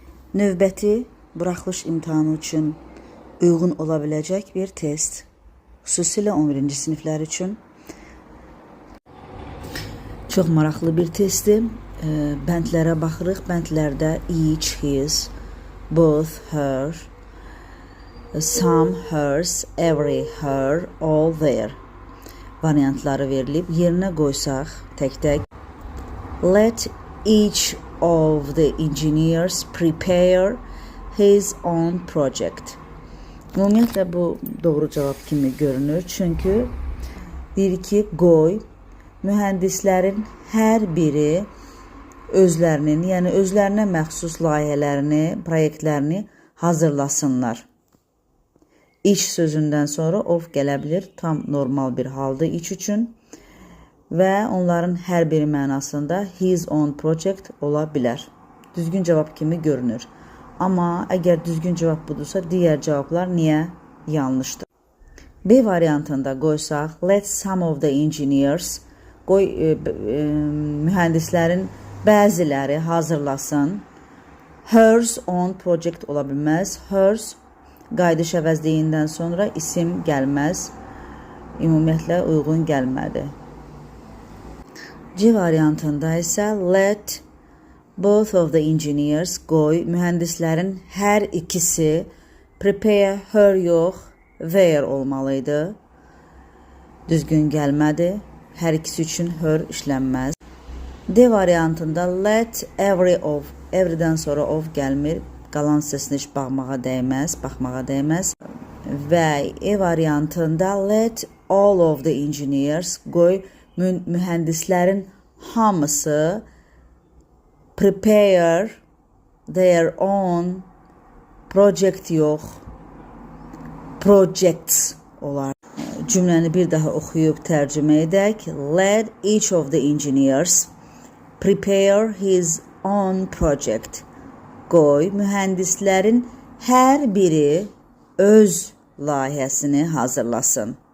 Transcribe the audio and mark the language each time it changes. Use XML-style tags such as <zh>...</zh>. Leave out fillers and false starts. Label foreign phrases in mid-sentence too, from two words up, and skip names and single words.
<az>Növbəti buraxılış imtahanı üçün uyğun ola biləcək bir test. Xüsusilə 11-ci siniflər üçün. Çox maraqlı bir testdir. Bəndlərə baxırıq. Bəndlərdə</az> <en>each, his, both, her, some, hers, every, her, all, their</en> <az>variantları verilib. Yerinə qoysaq tək-tək.</az> <en>Let each of the engineers prepare his own project.</en> <az>Ümumiyyətlə bu doğru cavab kimi görünür. Çünki deyir ki, qoy mühəndislərin hər biri özlərinin, yəni özlərinə məxsus layihələrini, proyektlərini hazırlasınlar. İç sözündən sonra of gələ bilir. Tam normal bir haldır iç üçün. Və onların hər biri mənasında</az> <en>his own project</en> <az>ola bilər. Düzgün cavab kimi görünür. Amma əgər düzgün cavab budursa, digər cavablar niyə yanlışdır? B variantında qoysaq,</az> <en>let some of the engineers,</en> <az>qoy mühəndislərin bəziləri hazırlasın.</az> <en>Hers own project</en> <az>ola bilməz. Hers qayıdış əvəzliyindən sonra isim gəlməz. Ümumiyyətlə uyğun gəlmədi. C variantında isə</az> <en>let both of the engineers,</en> <az>qoy mühəndislərin hər ikisi,</az> <en>prepare her</en> <az>yox, their olmalıydı. Düzgün gəlmədi. Hər ikisi üçün her işlənməz. D variantında</az> <en>let every of,</en> <az>everydən sonra of gəlmir. Qalan səsini heç baxmağa dəyməz. Və E variantında let all of the engineers, qoy mühəndislərin hamısı</az> <en>prepare their own project</en> <az>yox, projects olar. Cümləni bir daha oxuyub tərcümə edək.</az> <en>Let each of the engineers prepare his own project.</en> <az>Qoy mühəndislərin hər biri öz layihəsini hazırlasın.</az>